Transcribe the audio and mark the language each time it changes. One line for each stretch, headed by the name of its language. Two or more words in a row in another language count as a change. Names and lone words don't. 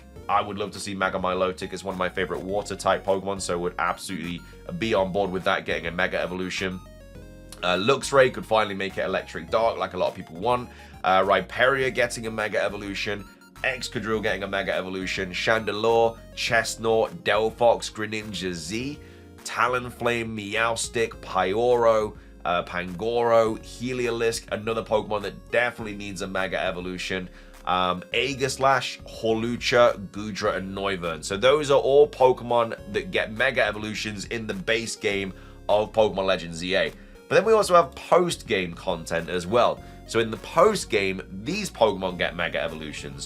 English: I would love to see Mega Milotic. It's one of my favorite water-type Pokemon, so would absolutely be on board with that, getting a Mega Evolution. Luxray could finally make it Electric Dark, like a lot of people want. Rhyperior getting a Mega Evolution. Excadrill getting a Mega Evolution. Chandelure, Chestnut, Delphox, Greninja Z, Talonflame, Meowstic, Pyoro, Pangoro, Heliolisk, another Pokemon that definitely needs a Mega Evolution. Aegislash, Hawlucha, Goodra, and Noivern. So those are all Pokemon that get Mega Evolutions in the base game of Pokemon Legends EA. But then we also have post-game content as well. So in the post-game, these Pokemon get Mega Evolutions.